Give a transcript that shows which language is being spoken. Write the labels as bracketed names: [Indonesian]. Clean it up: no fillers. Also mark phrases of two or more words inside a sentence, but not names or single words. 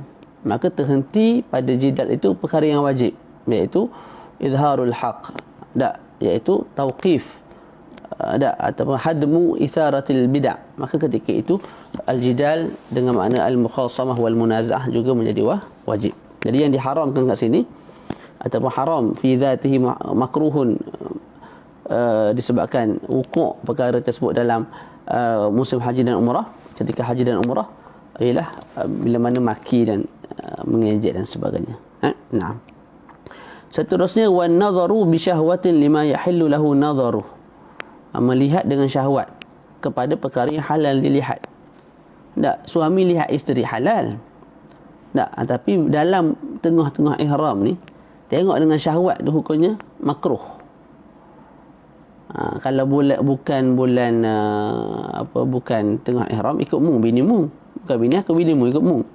[Malay] Maka terhenti pada jidal itu perkara yang wajib, iaitu [Arabic] إظهار الحق, [Malay] iaitu tauqif, ataupun [Arabic] هدم إثارة البدعة. [Malay] Maka ketika itu al-jidal dengan makna [Arabic] المخاصمة والمنازعة [Malay] juga menjadi wajib. Jadi yang diharamkan kat sini ataupun [Arabic] حرام في ذاته مكروه, [Malay] disebabkan wukuk perkara tersebut dalam musim haji dan umrah, ketika haji dan umrah, ialah bila mana maki dan mengejek dan sebagainya. Naam. Seterusnya, [Arabic] والنظر بشهوة لما يحل له النظر, [Malay] melihat dengan syahwat kepada perkara yang halal dilihat. Tak, suami lihat isteri halal. Tak, tapi dalam tengah-tengah ihram ni tengok dengan syahwat tu hukumnya makruh. Kalau bukan bulan bukan tengah ihram, ikut mu bini mu, bukan bini aku, bini mu ikut mu.